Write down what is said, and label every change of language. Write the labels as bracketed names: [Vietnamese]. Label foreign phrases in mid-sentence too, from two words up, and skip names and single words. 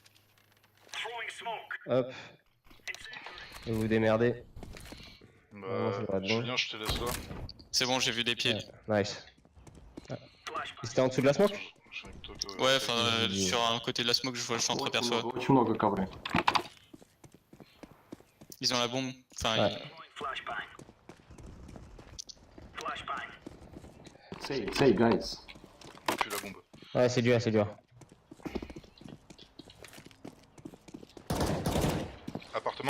[French] Hop. Et vous vous démerdez. Ouais, ça devrait Bah, être bon. Julien, je te laisse là. C'est bon, j'ai vu des pieds. Ouais, nice. Ah. Et c'était en dessous de la smoke? Je suis avec toi, toi. Ouais, enfin sur un côté de la smoke je t'entreperçois. [Russian] Очень много ковры. [French] Ils ont la bombe. Enfin Ouais. [English] Say guys. [French] Puis la bombe. Ouais, c'est dur, c'est dur. Appartement?